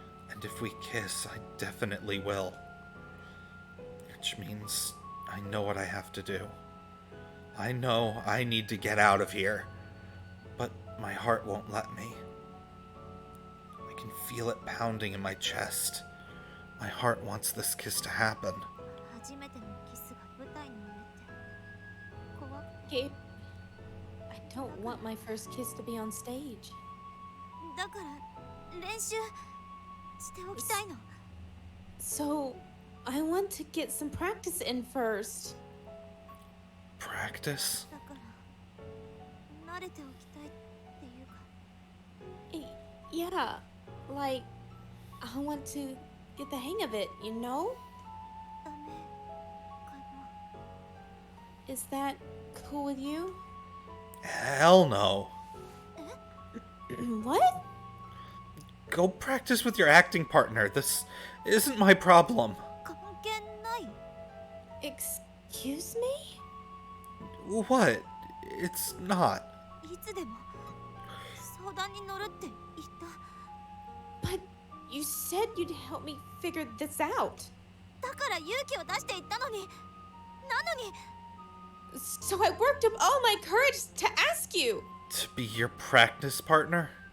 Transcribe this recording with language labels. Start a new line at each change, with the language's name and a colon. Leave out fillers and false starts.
English: And if we kiss, I definitely will. Which means I know what I have to do. I know I need to get out of here. But my heart won't let me. I can feel it pounding in my chest. My heart wants this kiss to happen.
Japanese: 初めてのキスが舞台の上って怖っ
English: Gabe, I don't want my first kiss to be on stage.
Japanese: だから練習しておきたいの
English: So, I want to get some practice in first. Practice?
Japanese: だから慣れておきたいっていうか
English: Yeah, like, I want to get the hang of it, you know?
Japanese: ダメかな
English: Is that cool with you? Hell no. What? Go practice with your acting partner. This isn't my problem.
Japanese: 関係ない
English: Excuse me? What? It's not.
Japanese: いつでも相談に乗るって言った
English: But you said you'd help me figure this out.
Japanese: だから勇気を出して言ったのになのに
English: So I worked up all my courage to ask you. To be your practice partner?